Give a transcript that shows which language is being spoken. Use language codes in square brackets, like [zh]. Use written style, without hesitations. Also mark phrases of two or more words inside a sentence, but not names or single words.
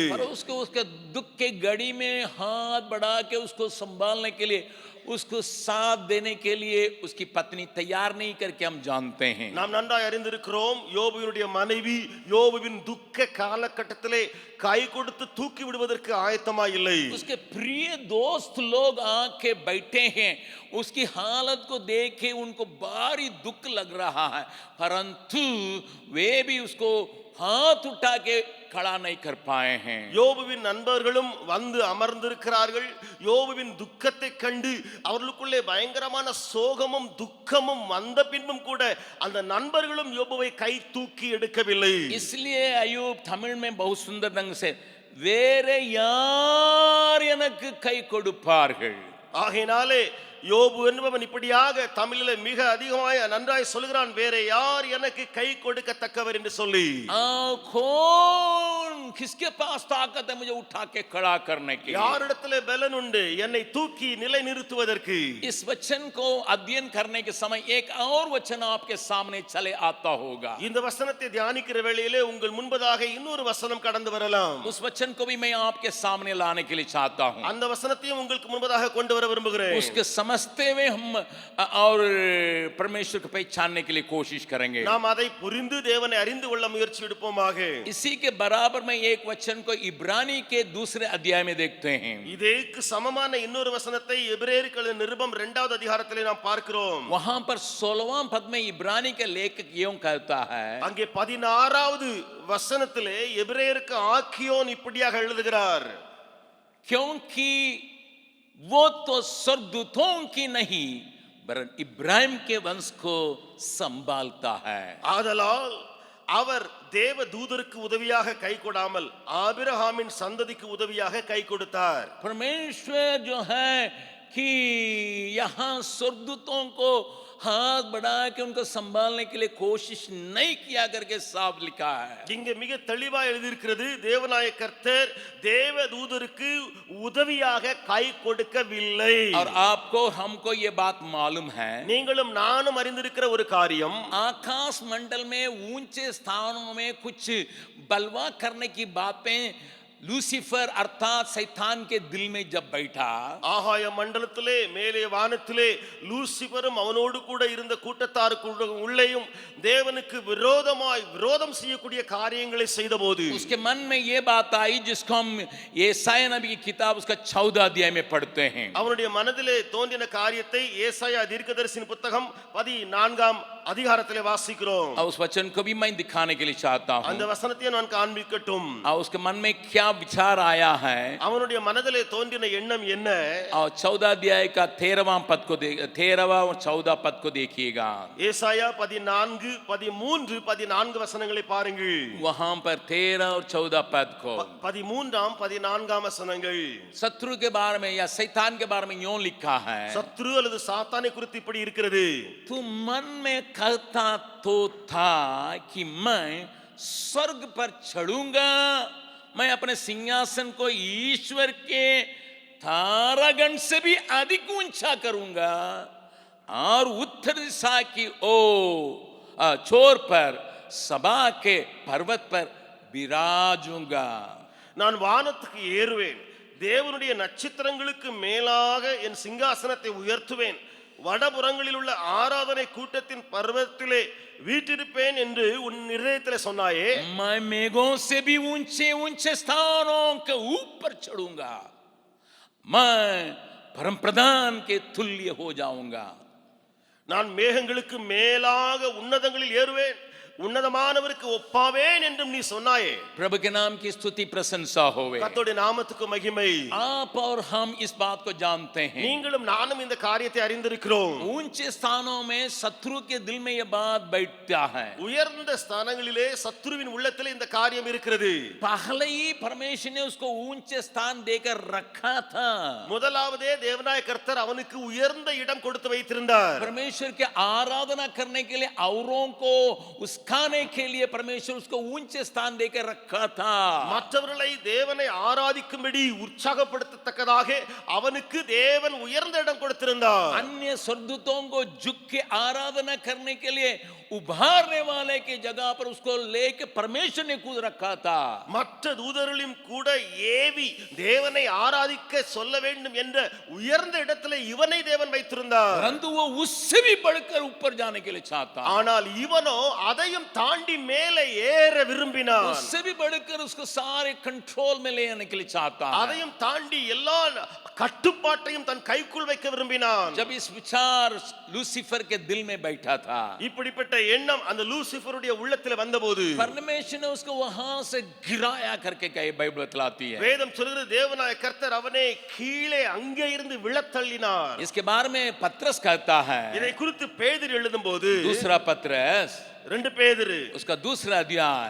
[hi] पर उसको उसके दुख के घड़ी में हाथ बढ़ा के उसको संभालने के लिए, उसको साथ देने के लिए उसकी पत्नी तैयार नहीं करके हम जानते हैं। [ta] நாம் நன்றாய் அறிந்திருக்கிறோம், யோபுவினுடைய மனைவி யோபுவின் துக்க காலகட்டத்திலே கை கொடுத்து தூக்கி விடுவதற்கு ஆயத்தமாய் இல்லை. [hi] उसके प्रिय दोस्त लोग आके बैठे हैं, उसकी हालत को देख के उनको भारी दुख लग रहा है, परंतु वे भी उसको हाथ उठा के खड़ा नहीं कर पाए हैं। [ta] யோபுவின் நண்பர்களும் வந்து அமர்ந்திருக்கிறார்கள். யோபுவின் துக்கத்தை கண்டு அவர்களுக்குள்ளே பயங்கரமான சோகமும் துக்கமும் வந்த பின்பும் கூட அந்த நண்பர்களும் யோபுவை கை தூக்கி எடுக்கவில்லை. [hi] इसलिए अयूब तमिल में बहुत सुंदर ढंग से [ta] வேறே யார் எனக்கு கை கொடுப்பார்கள், ஆகையினாலே யோபு என்பவன் இப்படியாக தமிழிலே மிக அதிகமாய் நன்றாய் சொல்கிறான், வேற யார் எனக்கு கை கொடுக்கத்தக்கவர் என்று சொல்லி. [hi] कौन किसके पास ताकत है मुझे उठा के खड़ा करने की? [ta] யாரிடத்திலே பலன் உண்டு என்னை தூக்கி நிலை நிறுத்துவதற்கு? [hi] इस वचन को अध्ययन करने के समय एक और वचन आपके सामने चले आता होगा। [ta] இந்த வசனத்தை தியானிக்கிற வேளையிலே உங்கள் முன்பதாக இன்னொரு வசனம் கடந்து வரலாம். [hi] उस वचन को भी मैं आपके सामने लाने के लिए चाहता हूं। [ta] அந்த वசனத்தையும் உங்களுக்கு முன்பதாக கொண்டு வர விரும்புகிறேன். [hi] उसके समझते हुए हम और परमेश्वर को पहचानने के लिए कोशिश करेंगे। [ta] நாம் அதை புரிந்து தேவனை அறிந்து கொள்ள முயற்சி எடுப்போமாக. [hi] इसी के बराबर में एक वचन को इब्रानी के दूसरे अध्याय में देखते हैं। [ta] இதேக்கு சமமான இன்னொரு வசனத்தை எபிரேயர்களின் நிருபம் 2வது அதிகாரத்திலே நாம் பார்க்கிறோம். [hi] वहां पर 16वां पद में इब्रानी का लेखक यूं कहता है, [ta] அங்கே 16வது வசனத்திலே எபிரேயருக்கு ஆக்கியோன் இப்படியாக எழுதுகிறார், [hi] क्योंकि वो तो स्वर्गदूतों की नहीं वरन इब्राहिम के वंश को संभालता है। [ta] ஆதலால் அவர் தேவ தூதருக்கு உதவியாக கை கொடாமல் ஆபிரகாமின் சந்ததிக்கு உதவியாக கை கொடுத்தார். [hi] परमेश्वर जो है कि यहाँ स्वर्गदूतों को हाथ बढ़ा के उनको संभालने के लिए कोशिश नहीं किया करके साफ लिखा है। [ta] இங்கே மிக தெளிவா எழுதியிருக்கிறது, தேவனாய கர்த்தர் தேவ தூதருக்கு உதவியாக கை கொடுக்கவில்லை. [hi] और आपको हमको ये बात मालूम है, [ta] நீங்களும் நானும் அறிந்திருக்கிற ஒரு காரியம், [hi] आकाश मंडल में ऊंचे स्थानों में कुछ बलवा करने की बातें लूसीफर अर्थात शैतान के दिल में जब बैठा, [ta] ஆகாய மண்டலத்திலே மேலே வானத்திலே லூசிபரும் அவனோடு கூட இருந்த கூட்டத்தாருக்கு உள்ளேயும் தேவனுக்கு விரோதம் செய்யக்கூடிய காரியங்களை செய்தபோது [hi] उसके मन में ये बात आई जिसको हम येसाया नबी की किताब उसका 14 अध्याय में पढ़ते हैं। [ta] அவனுடைய மனதிலே தோன்றின காரியத்தை ஏசாயா தீர்க்கதரிசியின் புத்தகம் 14ஆம் அதிகாரத்திலே வாசிக்கிறோம். [hi] और उस वचन को भी मैं दिखाने के लिए चाहता हूं। [ta] அந்த वचनத்தை நான் காண்பிக்கட்டும். [hi] और उसके मन में क्या विचार आया है, [ta] அவனுடைய மனதிலே தோன்றின எண்ணம் என்ன? [hi] और 14 अध्याय का 13वां पद को 13वां और 14 पद को देखिएगा। [ta] ஏசாயா 14, 13, 14 வசனங்களை பாருங்கள். [hi] वहां पर 13 और 14 पद को [ta] 13ஆம் 14ஆம் வசனங்கள் [hi] शत्रु के बारे में या शैतान के बारे में यूं लिखा है, [ta] சத்ரு அல்லது சாத்தானை குறித்து இப்படி இருக்கிறது, [hi] तू मन में कहता तो था कि मैं स्वर्ग पर चढ़ूंगा, मैं अपने सिंहासन को ईश्वर के तारागण से भी अधिक ऊंचा करूंगा और उत्तर दिशा की छोर पर सभा के पर्वत पर विराजूंगा। [ta] நான் வானத்துக்கு ஏறுவேன், தேவனுடைய நட்சத்திரங்களுக்கு மேலாக என் சிங்காசனத்தை உயர்த்துவேன், வடபுறங்களில் உள்ள ஆராதனை கூட்டத்தின் பர்வதத்திலே வீற்றிருப்பேன் என்று உன் இருதயத்திலே சொன்னாயே, [hi] मैं मेघों से भी ऊंचे ऊंचे स्थानों के ऊपर चढ़ूंगा, मैं परम प्रधान के तुल्य हो जाऊंगा। [ta] நான் மேகங்களுக்கு மேலாக உன்னதங்களில் ஏறுவேன், உன்னதமானவருக்கு ஒப்பாவேன் என்றும் நீ சொன்னாயே. [hi] प्रभु के नाम की स्तुति प्रशंसा होवे। [ta] கர்த்தருடைய நாமத்துக்கு மகிமை. [hi] आप और हम इस बात को जानते हैं, [ta] நீங்களும் நானும் இந்த காரியத்தை அறிந்திருக்கிறோம். [hi] ऊंचे स्थानों में शत्रु के दिल में यह बात बैठता है। [ta] உயர்ந்த ஸ்தானங்களிலே சத்துருவின் உள்ளத்திலே இந்த காரியம் இருக்கிறது. [hi] पहले ही परमेश्वर ने उसको ऊंचे स्थान देकर रखा था। [ta] முதலாவதே தேவனாய கர்த்தர் அவனுக்கு உயர்ந்த இடம் கொடுத்து வைத்திருந்தார். [hi] परमेश्वर के आराधना करने के लिए, औरों को उस्काने के लिए परमेश्वर उसको ऊंचे स्थान देकर रखा था। [ta] மற்றவர்களை தேவனை ஆராதிக்கும்படி உற்சாகப்படுத்தத்தக்கதாக அவனுக்கு தேவன் உயர்ந்த இடம் கொடுத்திருந்தார். [hi] अन्य स्वर्गदूतों को झुक के आराधना करने के लिए उभारने वाले की जगह पर उसको लेके परमेश्वर ने खुद रखा था। [ta] மற்ற தூதர்களையும் கூட ஏவி தேவனை ஆராதிக்க சொல்ல வேண்டும் என்ற உயர்ந்த இடத்துல இவனை தேவன் வைத்திருந்தார். [hi] परंतु वो उससे भी बढ़कर ऊपर जाने के लिए चाहता, [ta] ஆனால் இவனோ அதையும் தாண்டி மேலே ஏற விரும்பினான். [hi] उससे भी बढ़कर उसको सारे कंट्रोल में ले आने के लिए चाहता, [ta] அதையும் தாண்டி எல்லா கட்டுப்பாட்டையும் தன் கைக்குள் வைக்க விரும்பினான். [hi] जब इस विचार लूसीफर के दिल में बैठा था, [ta] இப்படிப்பட்ட எண்ணம் அந்த லூசிஃபருடைய உள்ளத்தில் வந்தபோது [hi] परमेश्वर ने उसको वहां से गिराया करके कहे बाइबल बतलाती है। [ta] வேதம் சொல்கிறது தேவனாய கர்த்தர் அவனை கீழே அங்கே இருந்து விழத்தள்ளினார். [hi] इसके बारे में पत्रस कहता है, [ta] இதை குறித்து பேதுரு எழுதும்போது [hi] दूसरा पत्रस [ta] 2 பேதுரு [hi] उसका दूसरा अध्याय